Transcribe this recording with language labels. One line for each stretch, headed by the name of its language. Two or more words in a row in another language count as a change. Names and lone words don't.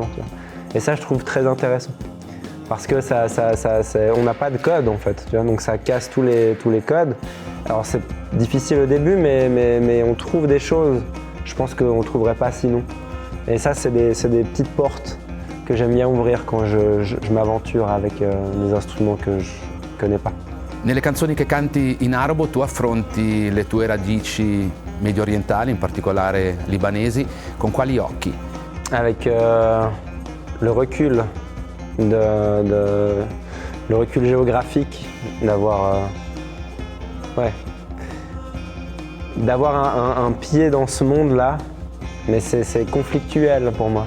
French: Et ça, je trouve très intéressant. Parce que on n'a pas de code en fait, tu vois, donc ça casse tous les codes. Alors c'est difficile au début, mais on trouve des choses, je pense qu'on ne trouverait pas sinon. Et ça, c'est des petites portes que j'aime bien ouvrir quand je m'aventure avec des instruments que je ne connais pas.
Italian: Nelle canzoni che canti in arabo tu affronti le tue radici medio orientali, in particolare libanesi, con quali occhi?
French: Avec le recul, le recul géographique, d'avoir un pied dans ce monde-là, mais c'est conflictuel pour moi.